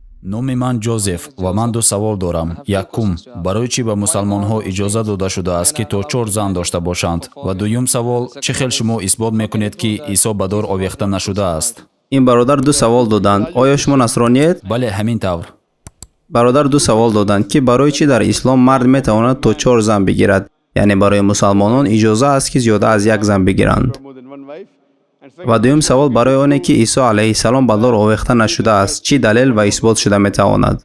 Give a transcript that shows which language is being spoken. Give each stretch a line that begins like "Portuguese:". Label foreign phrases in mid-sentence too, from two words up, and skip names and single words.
Tajik: номи ман Ҷозеф ва ман ду савол дорам. Якум, барои чӣ ба мусалмонҳо иҷоза дода шудааст ки то 4 зан дошта бошанд? Ва дуюм савол, чӣ хел шумо исбот мекунед ки Исо ба дор овехта нашудааст?
Persian: این برادر دو سوال دادند. آیا شما نصرانیید؟
Tajik: бале, ҳамин тавр.
Persian: برادر دو سوال دادند که برای چی در اسلام مرد میتواند تا 4 زن بگیرد؟ یعنی برای مسلمانان اجازه است که زیاده از یک زن بگیرند. و دوم سوال برای آنه که عیسی
Arabic: علیه السلام
Persian: به دار آویخته نشده است چی دلیل و اثبات شده میتواند؟